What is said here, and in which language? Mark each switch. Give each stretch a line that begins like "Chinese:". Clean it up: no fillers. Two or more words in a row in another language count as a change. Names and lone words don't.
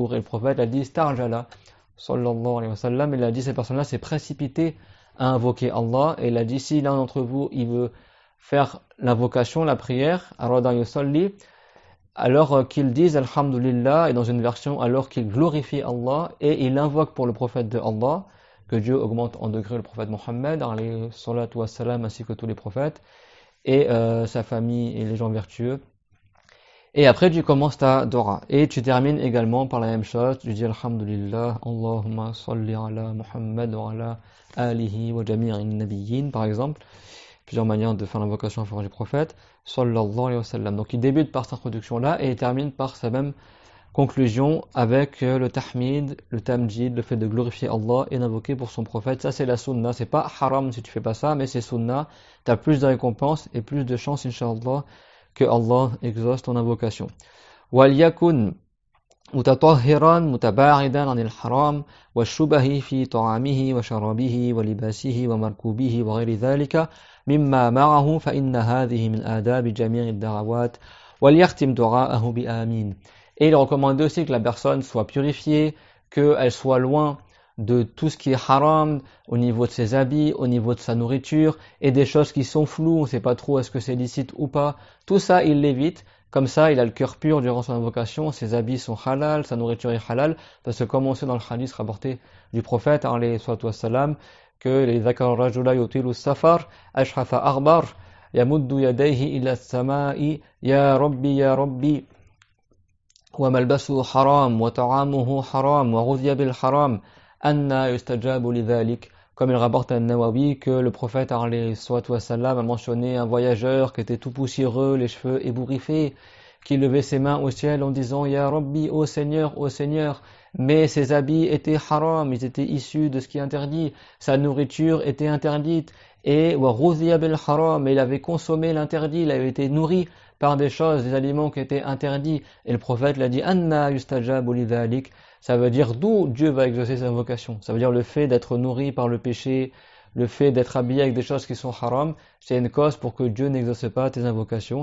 French: Et le prophète a dit Starjala
Arabic: صلى الله عليه وسلم,
French: il a dit cette personne-là s'est précipitée à invoquer Allah, et il a dit si l'un d'entre vous il veut faire l'invocation, la prière, alors qu'il dise Alhamdulillah, et dans une version alors qu'il glorifie Allah et il invoque pour le prophète de Allah, que Dieu augmente en degré le prophète Mohammed
Arabic: عليه الصلاة والسلام,
French: ainsi que tous les prophètes et sa famille et les gens vertueux. Et après tu commences ta dora et tu termines également par la même chose, tu dis Alhamdulillah,
Arabic: اللهم صل على محمد وعلى آله وجميع النبيين,
French: par exemple. Plusieurs manières de faire l'invocation en faveur du prophète
Arabic: صلى الله عليه وسلم.
French: Donc il débute par cette introduction-là et il termine par sa même conclusion avec le tahmid, le tamjid, le fait de glorifier Allah et d'invoquer pour son prophète. Ça c'est la sunna, c'est pas haram si tu fais pas ça, mais c'est sunna. Tu as plus de récompenses et plus de chances, inshallah, que Allah exauce ton invocation.
Arabic: وَلْيَكُنْ متطهرا متباعدا عن الحرام والشبه في طعامه وشرابه ولباسه ومركوبه وغير ذلك مما معه فإن هذه من آداب جميع الدعوات وليختم دعاءه بآمين.
French: Et il recommande aussi que la personne soit purifiée, qu'elle soit loin de tout ce qui est haram au niveau de ses habits, au niveau de sa nourriture et des choses qui sont floues, on ne sait pas trop est-ce que c'est licite ou pas. Tout ça il l'évite. Comme ça, il a le cœur pur durant son invocation, ses habits sont halal, sa nourriture est halal, parce que comme on sait dans le hadith rapporté du prophète,
Arabic: عليه الصلاة والسلام,
French: que les
Arabic: ذكر الرجل يطيل السفر أشعث أغبر يمد يديه إلى السماء يا رب وملبسه حرام وطعامه حرام وغذي بالحرام أنى يستجاب لذلك.
French: Comme il rapporte à Nawawi que le prophète
Arabic: عليه الصلاة والسلام
French: a mentionné un voyageur qui était tout poussiéreux, les cheveux ébouriffés, qui levait ses mains au ciel en disant
Arabic: يا رب,
French: ô Seigneur, mais ses habits étaient haram, ils étaient issus de ce qui est interdit, sa nourriture était interdite, et
Arabic: وغذي بالحرام,
French: il avait consommé l'interdit, il avait été nourri par des choses, des aliments qui étaient interdits, et le prophète l'a dit
Arabic: أنى يستجاب لذلك.
French: Ça veut dire d'où Dieu va exaucer ses invocations. Ça veut dire le fait d'être nourri par le péché, le fait d'être habillé avec des choses qui sont haram, c'est une cause pour que Dieu n'exauce pas tes invocations.